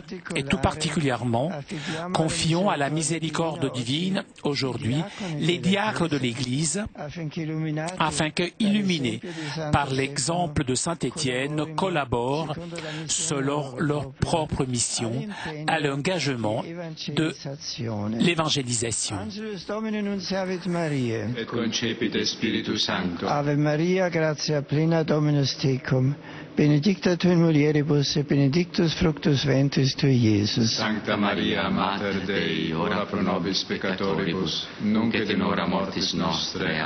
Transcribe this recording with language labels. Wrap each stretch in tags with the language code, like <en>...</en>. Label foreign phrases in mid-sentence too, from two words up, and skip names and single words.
<fr>Et tout particulièrement, confions à la miséricorde divine aujourd'hui les diacres de l'Église, afin que, illuminés par l'exemple de Saint Étienne, collaborent selon leur propre mission à l'engagement de l'évangélisation.</fr> <la>Et concepite Spiritus Sancto. Ave Maria, gratia plena Dominus tecum, benedicta tu in mulieribus et benedictus fructus ventris tui, Iesus. Sancta Maria, Mater Dei, ora pro nobis peccatoribus, nunc et in hora mortis nostre.</la>